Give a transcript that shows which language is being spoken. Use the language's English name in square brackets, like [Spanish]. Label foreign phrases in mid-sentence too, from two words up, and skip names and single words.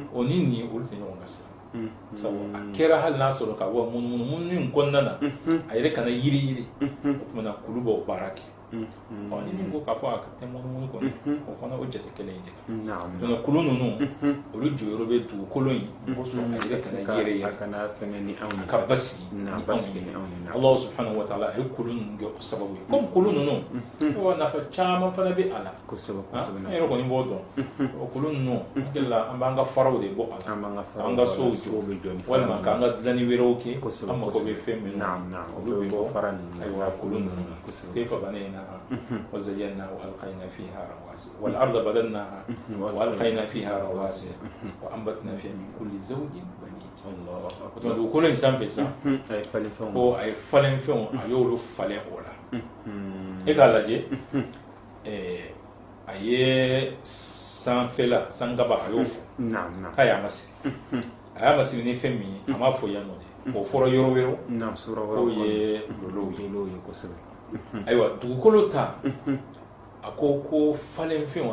[Bambara] o ni nin olu tɛ ɲɔgɔn ka siran sabu a kɛra hali n'a sɔrɔ ka bɔ munumunu in kɔnɔna na a yɛrɛ kana yiri o tuma na kulu b'o baara kɛ ni min ko k'a fɔ a ka tɛ munumunu kɔnɔ o fana o jate kelen in de la donc kulu ninnu olu jɔyɔrɔ bɛ dugukolo in kosɔn a yɛrɛ kana yɛrɛ ka basigi ni anw ye [Arabic] الله سبحانه وتعالى [Bambara] a ye kulu ninnu kɛ o sababu ye comme kulu ninnu wa nafa caman fana bɛ a la an yɛrɛ kɔni b'o dɔn o kulu ninnu an hakilila an b'an ka faraw de bɔ a la an ka sow jɔ walima k'an ka dilanni wɛrɛw kɛ an mago bɛ fɛn minnu na olu bɛ bɔ ayiwa kulu ninnu [Arabic] كيف بنيناها وزيناها وألقينا فيها رواسي والأرض بدلناها وألقينا فيها رواسي وأنبتنا فيها من كل زوج بهيج [Bambara] dugukolo in sanfɛ sisan ko a ye falen fɛnw a y'olu falen o la e k'a lajɛ a ye sanfɛla sankaba a y'o fɔ k'a y'a masiri a y'a masiri ni fɛn min ye a m'a fɔ yan nɔ de o fɔra yɔrɔ wɛrɛw k'o ye lolow ye ayiwa dugukolo ta a ko falen fɛnw